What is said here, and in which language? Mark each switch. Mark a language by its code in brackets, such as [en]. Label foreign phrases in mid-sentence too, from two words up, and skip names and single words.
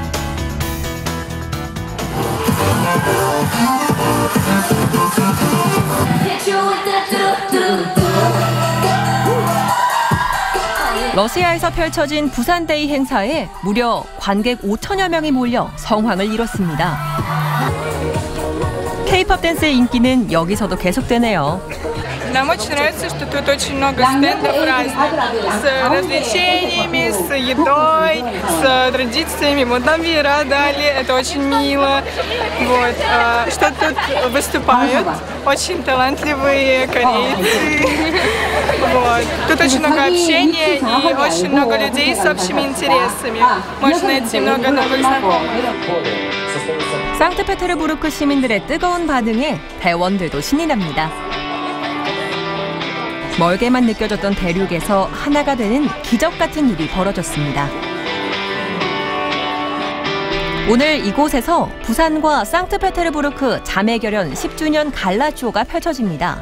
[ko] 러시아에서 펼쳐진 부산데이 행사에 무려 관객 5천여 명이 몰려 성황을 이뤘습니다. K-pop 댄스의 인기는 여기서도 계속되네요. [ru] Нам очень нравится, что тут очень много стендов разных, с развлечениями, с едой, с традициями. Вот нам веера дали, это очень мило. Вот, что тут выступают очень талантливые корейцы. Вот. Тут очень много общения и очень много людей с общими интересами. Можно найти много новых знакомых. [ko] 상트페테르부르크 시민들의 뜨거운 반응에 대원들도 신이 납니다. 멀게만 느껴졌던 대륙에서 하나가 되는 기적 같은 일이 벌어졌습니다. 오늘 이곳에서 부산과 상트페테르부르크 자매결연 10주년 갈라쇼가 펼쳐집니다.